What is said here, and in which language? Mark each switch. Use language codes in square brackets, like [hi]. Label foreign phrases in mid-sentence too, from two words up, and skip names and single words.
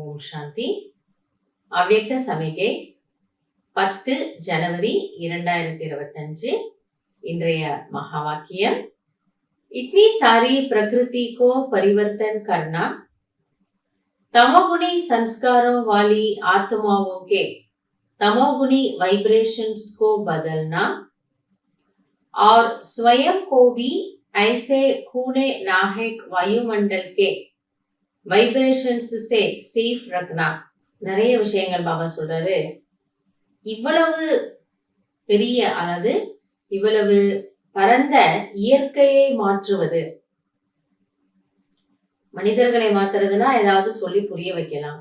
[ta] சாந்தி. அவ்யக்த சமிகை 10 ஜனவரி 2025. இன்றைய மகா வாக்கியம், [hi] इतनी सारी प्रकृति को परिवर्तन करना, तमोगुणी संस्कारों वाली आत्माओं के तमोगुणी वाइब्रेशंस को बदलना और स्वयं को भी ऐसे खूने नाहक वायुमंडल के वाइब्रेशंस से सेफ रखना. [ta] நிறைய விஷயங்கள் பாபா சொல்றாரு. இவ்வளவு பெரிய அல்லது இவ்வளவு பரந்த இயற்கையை மாற்றுவது, மனிதர்களை மாத்துறதுன்னா ஏதாவது சொல்லி புரிய வைக்கலாம்.